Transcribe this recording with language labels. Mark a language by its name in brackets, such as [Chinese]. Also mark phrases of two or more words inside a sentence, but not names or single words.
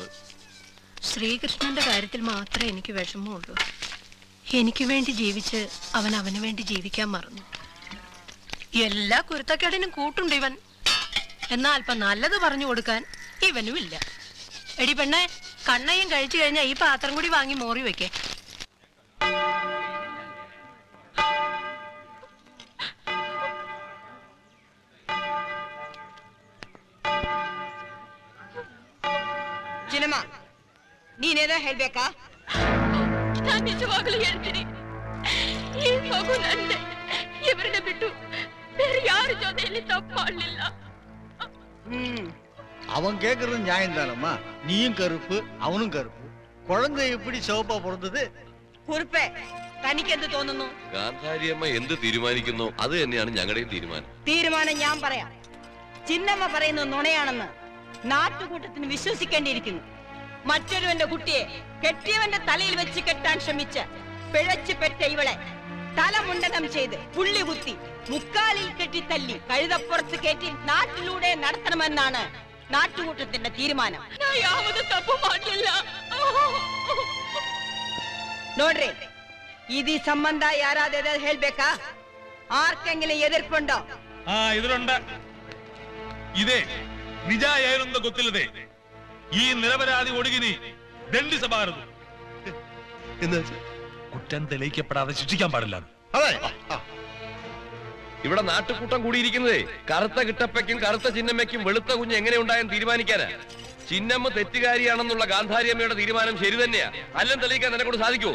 [Malayalam] ശ്രീകൃഷ്ണന്റെ കാര്യത്തിൽ മാത്രമേ എനിക്ക് വിഷമമുള്ളൂ. എനിക്ക് വേണ്ടി ജീവിച്ച് അവൻ അവന് വേണ്ടി ജീവിക്കാൻ മറന്നു. എല്ലാ കുരുത്തക്കേടിനും കൂട്ടുണ്ട് ഇവൻ. എന്നാൽ അല്പം നല്ലത് പറഞ്ഞു കൊടുക്കാൻ ഇവനുമില്ല. എടി പെണ്ണെ, കണ്ണയും കഴിച്ചു കഴിഞ്ഞാൽ ഈ പാത്രം കൂടി വാങ്ങി മോറി വെക്കേ. [Kannada] ಚಿನ್ನಮ್ಮ, ನೀನೇನೋ ಹೇಳ್ಬೇಕಾ? ನಾನು ನಿಜವಾಗ್ಲೂ ಹೇಳ್ತೀನಿ, ಈ ಮಗು ನಂದೆ. ಇವರನ್ನ ಬಿಟ್ಟು ಬೇರೆ ಯಾರ ಜೊತೆಯಲ್ಲಿ ತಪ್ಪು ಮಾಡಲಿಲ್ಲ. [Tamil] அவன் கேக்குறது நியாயம் தானம்மா. நீயும் கருப்பு, அவனும் கருப்பு. குழந்தை எப்படி சிவப்பா பிறந்தது? [Malayalam] കുറുപ്പേ, തനിക്കെന്ത് തോന്നുന്നു? ഗാന്ധാരിയമ്മ എന്ത് തീരുമാനിക്കുന്നോ അത് തന്നെയാണ് ഞങ്ങളുടെയും തീരുമാനം. തീരുമാനം ഞാൻ പറയാം. ചിന്നമ്മ പറയുന്നത് നുണയാണെന്ന് നാട്ടുകൂട്ടത്തിന് വിശ്വസിക്കേണ്ടിയിരിക്കുന്നു. മറ്റൊരുവന്റെ കുട്ടിയെ കെട്ടിയവന്റെ തലയിൽ വെച്ച് കെട്ടാൻ ശ്രമിച്ച് പിഴച്ചു പെറ്റ ഇവളെ തലമുണ്ടനം ചെയ്ത് പുള്ളി കുത്തി മുക്കാലിൽ കെട്ടി തല്ലി കഴുതപ്പുറത്ത് കയറ്റി നാട്ടിലൂടെ നടത്തണമെന്നാണ് നാട്ടുകൂട്ടത്തിന്റെ തീരുമാനം. [Kannada] ಯಾವುದು ತಪ್ಪು ಮಾಡಲಿಲ್ಲ. ನೋಡ್ರಿ, ಇದು ಸಂಬಂಧ ಯಾರಾದ್ರೂ ಹೇಳ್ಬೇಕಾ? ಆರ್ಕೆಂಗಿನ ಎದುರ್ಕೊಂಡೋ? [Malayalam] ഇതിലുണ്ട്. [Kannada] ಇದೇ ನಿಜ ಏನೊಂದು ಗೊತ್ತಿಲ್ಲದೆ ಈ ನಿರಪರಾಧಿ ಹುಡುಗಿನಿ ದಂಡಿಸಬಾರದು. [Malayalam] എന്ന് കുറ്റം തെളിയിക്കപ്പെടാതെ ശിക്ഷിക്കാൻ പാടില്ല. അതെ. ഇവിടെ നാട്ടുകൂട്ടം കൂടിയിരിക്കുന്നതേ കറുത്ത കിട്ടപ്പയ്ക്കും കറുത്ത ചിന്നമ്മയ്ക്കും വെളുത്ത കുഞ്ഞ് എങ്ങനെ ഉണ്ടായെന്ന് തീരുമാനിക്കാനാ. ചിന്നമ്മ തെറ്റുകാരിയാണെന്നുള്ള ഗാന്ധാരിയമ്മയുടെ തീരുമാനം ശരി തന്നെയാ. അല്ലം തെളിയിക്കാൻ നിന്നെ കൊണ്ട് സാധിക്കുമോ?